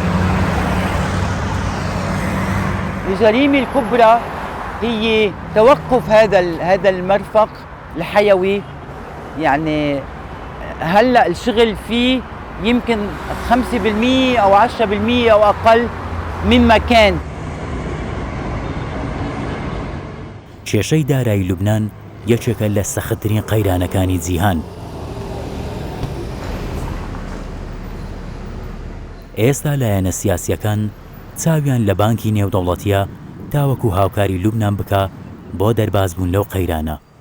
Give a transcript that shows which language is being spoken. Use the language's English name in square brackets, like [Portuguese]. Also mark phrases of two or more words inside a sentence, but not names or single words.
[Arabic] الجريمة الكبرى هي توقف هذا المرفق الحيوي. يعني هلأ الشغل فيه يمكن 5% أو 10% أو أقل مما كان. [Central Kurdish] کێشەی دارایی لوبنان یەکێکە لە سەختترین قەیرانەکانی جیهان. ئێستا لایەنە سیاسیەکان چاویان لە بانکی نێودەوڵەتیە تاوەکو هاوکاری لوبنان بکە بۆ دەربازبوون لەو قەیرانە.